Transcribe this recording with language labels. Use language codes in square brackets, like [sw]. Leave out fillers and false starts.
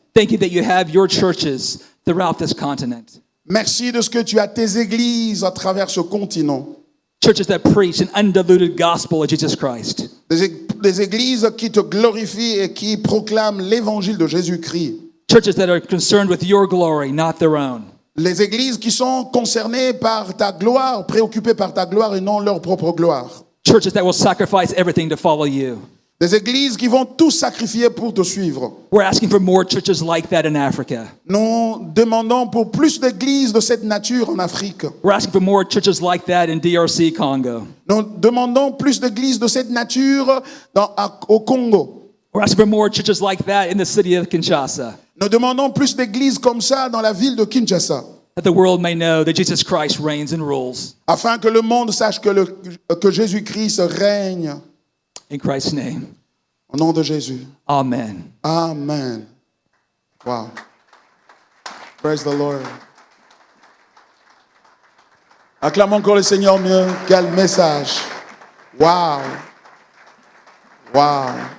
[en] Thank you that you have your churches throughout this continent. [fr] Merci de ce que tu as tes églises à travers ce continent. [en] Churches that preach an undiluted gospel of Jesus Christ. [fr] Des églises qui te glorifient et qui proclament l'évangile de Jésus-Christ. [en] Churches that are concerned with your glory, not their own. [fr] Les églises qui sont concernées par ta gloire, préoccupées par ta gloire et non leur propre gloire. [en] Churches that will sacrifice everything to follow you. [fr] Des églises qui vont tout sacrifier pour te suivre. [en] We're asking for more churches like that in Africa. [fr] Nous demandons pour plus d'églises de cette nature en Afrique. [en] We're asking for more churches like that in DRC Congo. [fr] Nous demandons plus d'églises de cette nature au Congo. [en] We're asking for more churches like that in the city of Kinshasa. [fr] Nous demandons plus d'églises comme ça dans la ville de Kinshasa, [en] That the world may know that Jesus Christ reigns and rules. [fr] afin que le monde sache que Jésus-Christ règne. [en] In Christ's name, [fr] Au nom de Jésus. [en] amen. Amen. Wow. Praise the Lord. [fr] Acclamons encore le Seigneur mieux. Quel message. Wow. Wow.